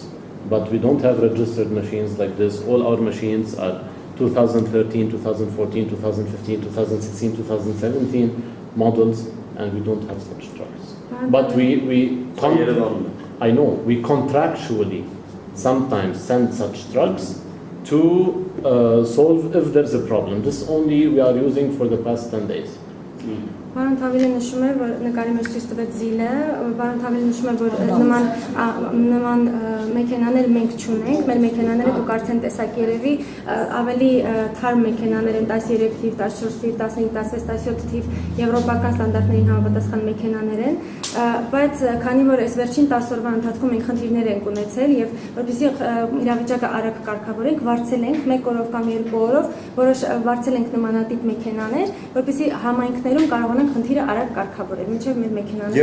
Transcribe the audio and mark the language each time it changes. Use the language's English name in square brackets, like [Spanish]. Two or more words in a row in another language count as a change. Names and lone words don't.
[English] But we don't have registered machines like this. All our machines are 2013, 2014, 2015, 2016, 2017 models, and we don't have such trucks. But we contractually sometimes send such trucks to solve if there's a problem. This only we are using for the past 10 days. [Armenian] Պարոն Թավիլը նշում է, որ նկարի մեջ ցույց տվեց զիլը, պարոն Թավիլը նշում է, որ նման մեքենաներ մենք չունենք, մեր մեքենաները դուք արդեն տեսակ երևի ավելի թարմ մեքենաներ են 13 թիվ, 14 թիվ, 15, 16, 17 թիվ եվրոպական ստանդարտներին համապատասխան մեքենաներ են, բայց քանի որ այս վերջին 10 օրվա ընթացքում մենք խնդիրներ ենք ունեցել եւ որպեսզի իրավիճակը արագ կարգավորենք, վարձել ենք 1 օրով կամ 2 օրով, որոշ վարձել ենք նմանատիպ մեքենաներ, որպեսզի համայնքներում կարողանանք խնդիրը արագ կարգավորել, մինչև մեր մեքենաները։